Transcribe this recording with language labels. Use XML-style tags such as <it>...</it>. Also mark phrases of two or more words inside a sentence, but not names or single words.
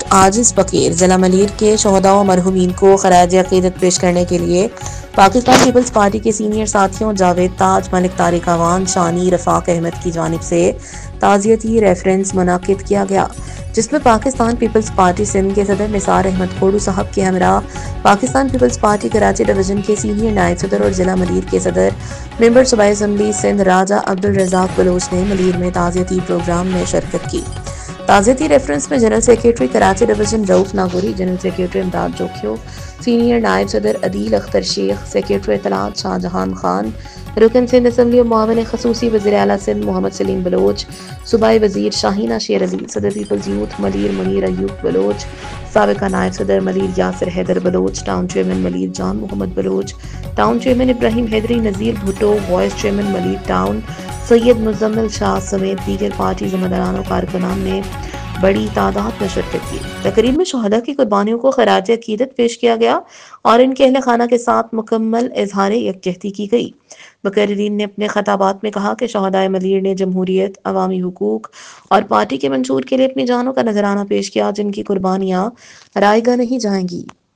<ur>عاجز فقیر ضلع ملیر کے شہدا و مرحومین کو خراج عقیدت پیش کرنے کے لیے پاکستان پیپلز پارٹی کے سینیئر ساتھیوں جاوید تاج، ملک طارق اعوان، شانی، رفاق احمد کی جانب سے تعزیتی ریفرنس منعقد کیا گیا، جس میں پاکستان پیپلز پارٹی سندھ کے صدر نثار احمد کھوڑو صاحب کے ہمراہ پاکستان پیپلز پارٹی کراچی ڈویژن کے سینیئر نائب صدر اور ضلع ملیر کے صدر ممبر صوبائی اسمبلی سندھ راجہ عبدالرزاق بلوچ نے ملیر میں تعزیتی پروگرام میں شرکت کی. تعزیتی ریفرنس میں</ur> <en>General Secretary</en> <ur>کراچی ڈویژن رؤف ناگوری,</ur> <en>General Secretary</en> <ur>امداد جوکھیو، سینیئر نائب صدر عدیل اختر شیخ، سیکرٹری اطلاعات شاہجہان خان، رکن سندھ اسمبلی اور معاون خصوصی وزیر اعلیٰ سندھ محمد سلیم بلوچ، صوبائی وزیر شاہینہ شیر علی، صدر پیپلز یوتھ ملیر منیر ایوب بلوچ، سابقہ نائب صدر ملیر یاسر حیدر بلوچ,</ur> <en>town chairman</en> <ur>ملیر جان محمد بلوچ,</ur> <en>town chairman</en> <ur>ابراہیم حیدری، نذیر بھٹو,</ur> <en>vice chairman</en> <ur>ملیر ٹاؤن سید مزمل شاہ سمیت دیگر پارٹی ذمہ داران اور کارکنان نے بڑی تعداد میں شرکت کی. تقریب میں شہدا کی قربانیوں کو خراج عقیدت پیش کیا گیا اور ان کے اہل خانہ کے ساتھ مکمل اظہار یکجہتی کی گئی. مقررین نے اپنے خطابات میں کہا کہ شہدائے ملیر نے جمہوریت، عوامی حقوق اور پارٹی کے منشور کے لیے اپنی جانوں کا نذرانہ پیش کیا، جن کی قربانیاں رائیگاں نہیں جائیں گی.</ur>